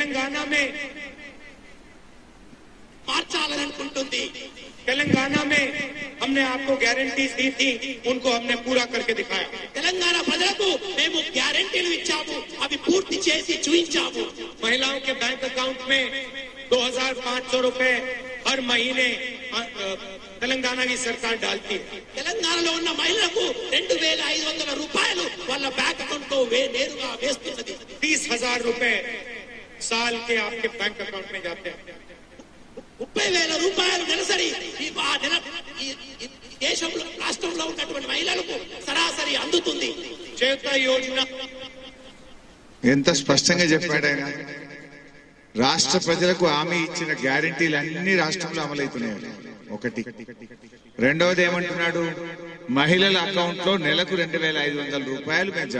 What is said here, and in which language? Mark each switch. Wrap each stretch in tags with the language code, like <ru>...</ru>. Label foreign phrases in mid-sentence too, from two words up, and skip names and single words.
<hi>तेलंगाना में మార్చాలనుకుంటుంది तेलंगाना में हमने आपको गारंटीज दी थी उनको हमने पूरा करके दिखाया</hi> <te>తెలంగాణ ప్రజలకు మేము గ్యారెంటీలు ఇచ్చాము అవి పూర్తి చేసి చూపించాము</te> <hi>महिलाओं के बैंक अकाउंट में 2500 रुपए हर महीने तेलंगाना की सरकार डालती है</hi> <te>తెలంగాణలో ఉన్న మహిళలకు 2500 రూపాయలు వాళ్ళ బ్యాంక్ అకౌంట్ లో నేరుగా వేస్తున్నది</te> <hi>30,000 रुपए साल के आपके बैंक अकाउंट में जाते हैं</hi> <te>30,000 రూపాయలు నెలసరి ఈ దేశంలో రాష్ట్రంలో ఉన్నటువంటి మహిళలకు సరాసరి అందుతుంది చేత యోజన ఎంత స్పష్టంగా చెప్పాడు ఆయన రాష్ట్ర ప్రజలకు హామీ ఇచ్చిన గ్యారెంటీలు అన్ని రాష్ట్రంలో అమలవుతున్నాయి ఒకటి రెండవది ఏమంటున్నాడు మహిళల అకౌంట్ లో నెలకు 2,500 రూపాయలు మేము జమ</te>